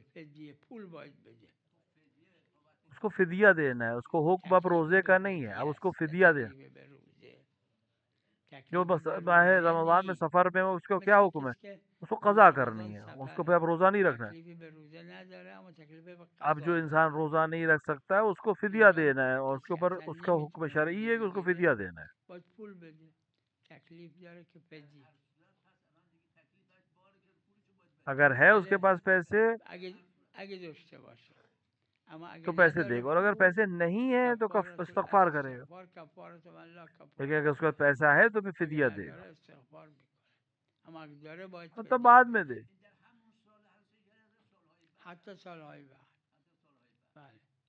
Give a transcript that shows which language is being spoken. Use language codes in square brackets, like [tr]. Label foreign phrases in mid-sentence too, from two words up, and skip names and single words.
[fa] فدیه پول باید بده. [ur] اس کو فدیہ دینا ہے، اس کو حکم اب [fa] تکلیف [ur] روزے [fa] به [ur] کا نہیں ہے، [fa] فدیه [ur] اب اس کو [fa] است. [ur] فدیہ دے. [fa] تکلیف به روزه. [ur] جو [fa] تکلیف بس به [ur] ماہ [fa] روزه [ur] رمضان میں [fa] نی. [ur] سفر میں اس کو کیا [fa] مثل [ur] حکم ہے؟ [fa] کسی که [ur] اس کو [fa] ماه [ur] قضا کرنی [fa] رمضان [ur] ہے، اس کو پھر اب [fa] سفره [ur] روزہ نہیں رکھنا ہے. [fa] تکلیفی به روزه نداره اما تکلیف به [ur] اب جو [fa] قضا [ur] انسان [fa] داره. [ur] روزہ نہیں رکھ سکتا ہے اس کو فدیہ [fa] اینجا [ur] دینا ہے، اور اس کے [fa] کسی [ur] اوپر [fa] اصلا [ur] اس کا حکم [fa] نمیتونه [ur] شرعی ہے [fa] فدیه [ur] کہ اس کو [fa] بگیره [ur] فدیہ دینا ہے. [fa] باید پول بده. تکلیف داره که فدیه. [ur] اگر ہے اس کے پاس پیسے [fa] اگه داشته باشه اما اگه [ur] تو پیسے دے [fa] نداره [ur] گا، اور اگر [fa] پول [ur] پیسے نہیں ہیں تو [ar] کفارت [ur] استغفار کرے گا. [ar] الاستغفار کفارت من لا [ur] لیکن [ar] کفارت [ur] اگر اس کے پاس پیسہ ہے تو پھر [fa] اگه [ur] فدیہ دے گا، [fa] نداره استغفار میکنه اما اگه داره باید [ur] مطلب [fa] فدیه [ur] بعد میں [fa] بده. [ur] دے. [fa] حتی سالهای بعد. بله.